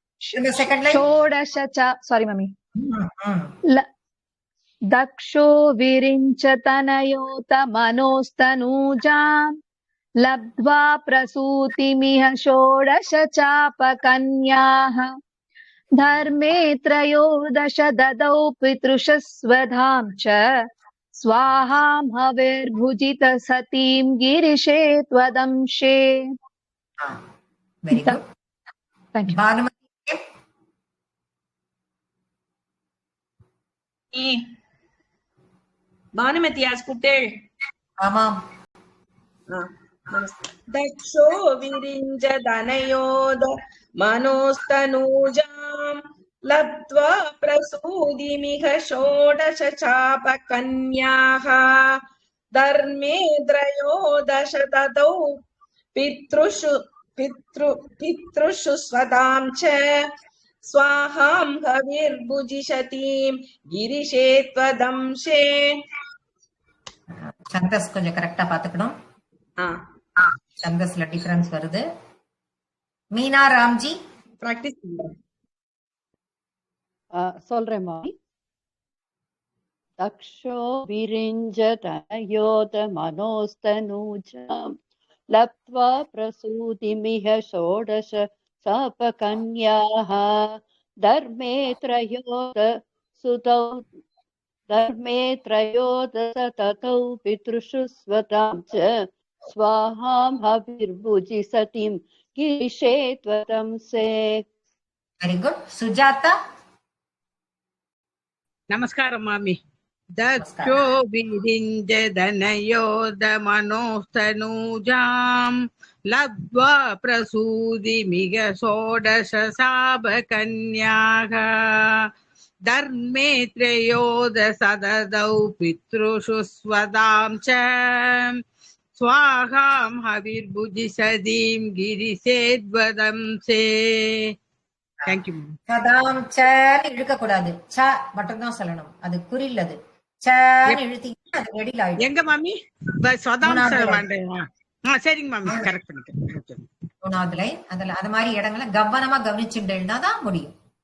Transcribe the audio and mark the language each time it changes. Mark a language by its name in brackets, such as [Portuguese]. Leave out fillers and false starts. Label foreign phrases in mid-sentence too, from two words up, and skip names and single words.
[Sanskrit] दक्षो विरिञ्चतनयोत मनोस्तनूजाम् लब्ध्वा प्रसूतिमिह षोडश चापकन्याः धर्मे त्रयोदश ददौ पितृषु स्वधां च स्वाहां हविर्भुजित सतीं गिरिशे त्वदंशे [English] very good thank you [Tamil] भानुमति आस्कुटे आमाम् [Sanskrit] दक्षो विरिञ्च धनयोद मनोस्तनूजाम् लब्ध्वा प्रसूदिमिह षोडश चापकन्याः धर्मे त्रयोदश ददौ पितृषु स्वधां च स्वाहां हविर्भुजिषतीं गिरिशे त्वदंशे [Tamil] சந்தஸ் கொஞ்சம் கரெக்டா பாத்துக்கணும் சந்தஸ்ல டிஃபரன்ஸ் வருது மீனா ராம்ஜி பிராக்டிஸ் சொல்றேன் மாமி [Sanskrit] दक्षो विरिञ्जतनयोत मनोस्तनूजाम् लब्ध्वा प्रसूतिमिह षोडश चापकन्याः धर्मे त्रयोदश ततौ पितृषु स्वतां च स्वाहां हविर्भुजि सतीं गिरिशे त्वदंशे [English] very good சுஜாதா [Tamil] நமஸ்காரம் மாமி [Sanskrit] दक्षो विरिञ्जतनयोद मनोस्तनूजाम् लब्ध्वा प्रसूदिमिह षोडश चापकन्याः धर्मे त्रयोदश ददौ पितृषु स्वधां च स्वाहां हविर्भुजि सतीं गिरिशे त्वदंशे தேங்க்யூ [Tamil] சதாம் சன்னு இழுக்க கூடாது ச மட்டும் தான் சொல்லணும் அது குறில் அது சன்னு இழுத்தீங்கன்னா அது வெளியில ஆயிடும் எங்க மாமி சதாம் சரிங்க மாமி கரெக்ட் பண்ணிக்கிறேன் மூணாவது லைன் அதுல அது மாதிரி இடங்களை கவனமா கவனிச்சுட்டு எழுதாதான் முடியும்